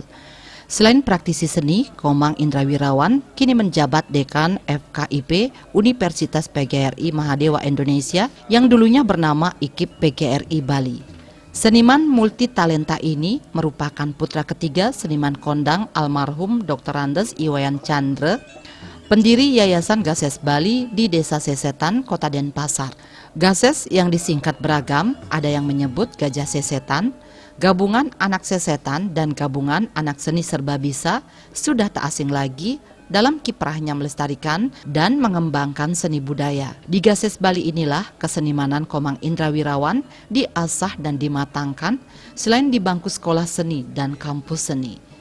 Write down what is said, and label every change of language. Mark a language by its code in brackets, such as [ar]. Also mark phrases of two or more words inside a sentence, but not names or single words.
[id] Selain praktisi seni, Komang Indrawirawan kini menjabat Dekan FKIP Universitas PGRI Mahadewa Indonesia yang dulunya bernama IKIP PGRI Bali. Seniman multitalenta ini merupakan putra ketiga seniman kondang almarhum Dr. Andes Iwayan Chandra, pendiri Yayasan Gases Bali di Desa Sesetan, Kota Denpasar. Gases yang disingkat beragam, ada yang menyebut Gajah Sesetan, Gabungan Anak Sesetan, dan Gabungan Anak Seni Serba Bisa sudah tak asing lagi dalam kiprahnya melestarikan dan mengembangkan seni budaya. Di Gases Bali inilah kesenimanan Komang Indrawirawan diasah dan dimatangkan selain di bangku sekolah seni dan kampus seni.